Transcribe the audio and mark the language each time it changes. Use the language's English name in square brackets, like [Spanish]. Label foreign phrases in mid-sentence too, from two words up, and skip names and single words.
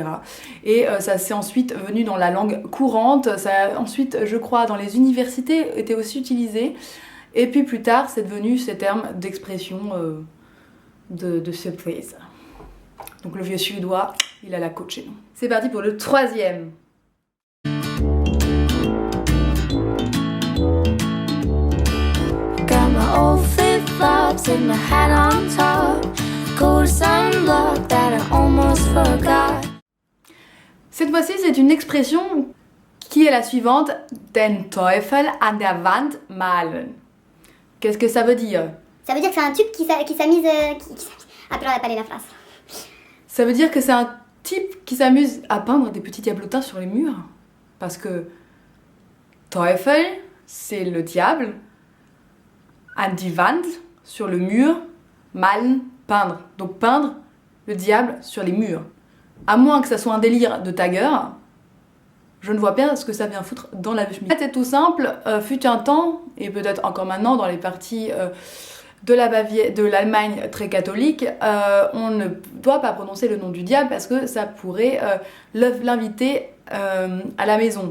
[French] Et ça s'est ensuite venu dans la langue courante, ça a ensuite, je crois, dans les universités, était aussi utilisé. Et puis plus tard, c'est devenu ces termes d'expression de surprise. Donc le vieux Suédois, il a la côte chez nous. C'est parti pour le troisième. [English] Got my old flip-flops and my hat on top. Cold sunblock that I almost forgot. [French] Cette fois-ci, c'est une expression qui est la suivante. [German] Den Teufel an der Wand malen. [French] Qu'est-ce que ça veut dire? Ça veut dire que c'est un type qui s'amuse... Ah, on n'a pas la phrase. Ça veut dire que c'est un type qui s'amuse à peindre des petits diablotins sur les murs. Parce que Teufel, c'est le diable. [German] An die Wand, [French] sur le mur. Malen, peindre. Donc peindre le diable sur les murs. À moins que ça soit un délire de tagger, je ne vois pas ce que ça vient foutre dans la chemise. C'est tout simple, fut un temps, et peut-être encore maintenant dans les parties de l'Allemagne très catholique, on ne doit pas prononcer le nom du diable parce que ça pourrait l'inviter à la maison.